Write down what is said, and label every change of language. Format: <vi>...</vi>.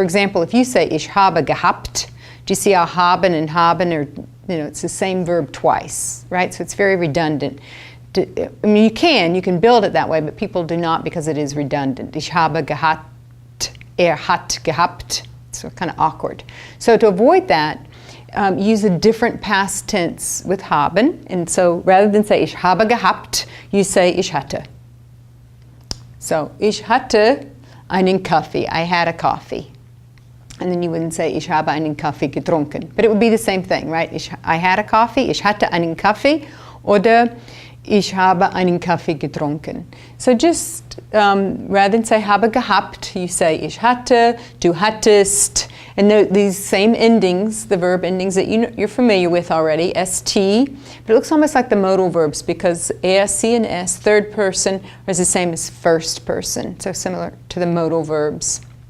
<en>For example, if you say</en> <de>ich habe gehabt,</de> <en>do you see how haben and haben are, it's the same verb twice, right? So it's very redundant. I mean, you can build it that way, but people do not because it is redundant.</en> <de>Ich habe gehabt, hat gehabt.</de> <en>So kind of awkward. So to avoid that, use a different past tense with haben. And so rather than say</en> <de>ich habe gehabt,</de> <en>you say</en> <de>ich hatte. So ich hatte einen Kaffee.</de> <en>I had a coffee. And then you wouldn't say</en> <de>ich habe einen Kaffee getrunken.</de> <en>But it would be the same thing, right? I had a coffee.</en> <de>Ich hatte einen Kaffee. Oder ich habe einen Kaffee getrunken.</de> <en>So just rather than say</en> <de>habe gehabt,</de> <en>you say</en> <de>ich hatte, du hattest,</de> <en>and these same endings, the verb endings that you're familiar with already, st, but it looks almost like the modal verbs because irsc and s, third person, are the same as first person, so similar to the modal verbs.</en>